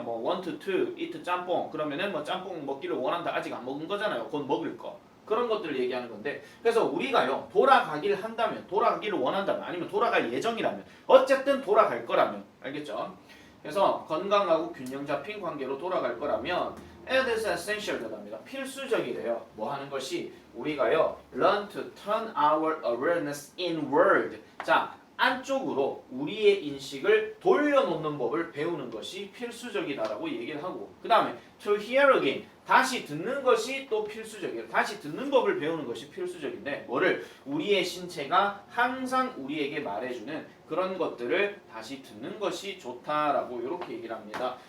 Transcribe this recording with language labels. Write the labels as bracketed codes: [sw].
[ko] 뭐 [en] want to eat [ko] 짬뽕 그러면은 뭐 짬뽕 먹기를 원한다 아직 안 먹은 거잖아요. 곧 먹을 거. 그런 것들을 얘기하는 건데 그래서 우리가요 돌아가기를 한다면 돌아가기를 원한다면 아니면 돌아갈 예정이라면 어쨌든 돌아갈 거라면 알겠죠? 그래서 건강하고 균형 잡힌 관계로 돌아갈 거라면 [en] it is essential [ko] 되답니다. 필수적이래요. 뭐 하는 것이 우리가요 [en] learn to turn our awareness inward. [ko] 자 안쪽으로 우리의 인식을 돌려놓는 법을 배우는 것이 필수적이다라고 얘기를 하고 그 다음에 [en] to hear again [ko] 다시 듣는 것이 또 필수적이에요. 다시 듣는 법을 배우는 것이 필수적인데 뭐를 우리의 신체가 항상 우리에게 말해주는 그런 것들을 다시 듣는 것이 좋다라고 이렇게 얘기를 합니다.